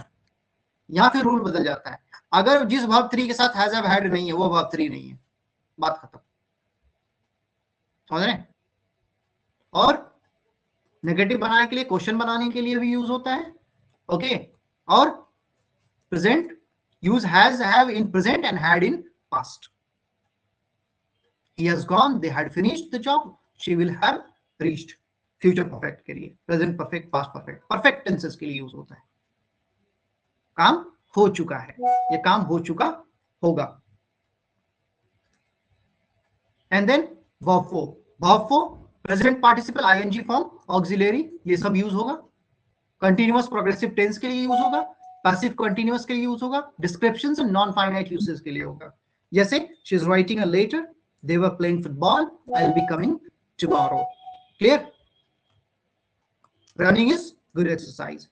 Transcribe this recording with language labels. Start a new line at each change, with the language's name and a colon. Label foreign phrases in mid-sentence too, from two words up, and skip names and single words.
Hindi: यहां फिर रूल बदल जाता है, अगर जिस
English: verb three
Hindi: के साथ
English: has have had
Hindi: नहीं है वो
English: verb three
Hindi: नहीं है, बात खत्म। समझ रहे? और नेगेटिव बनाने के लिए, क्वेश्चन बनाने के लिए भी यूज होता है।
English: ओके, और present use has, have in present and had in past. He has gone, they had finished the job, she will have reached. Future perfect
Hindi: के लिए,
English: present perfect, past perfect, perfect tenses
Hindi: के लिए use होता है। काम हो चुका है, ये काम हो चुका होगा।
English: And then verb 4, verb 4 present participle, ing form, auxiliary,
Hindi: ये सब यूज होगा।
English: continuous progressive tense
Hindi: के लिए यूज होगा,
English: passive continuous
Hindi: के लिए यूज होगा,
English: descriptions and non finite usage
Hindi: के लिए होगा।
English: जैसे She is writing a letter, they were playing football, I will be coming tomorrow. Clear? Running is good exercise.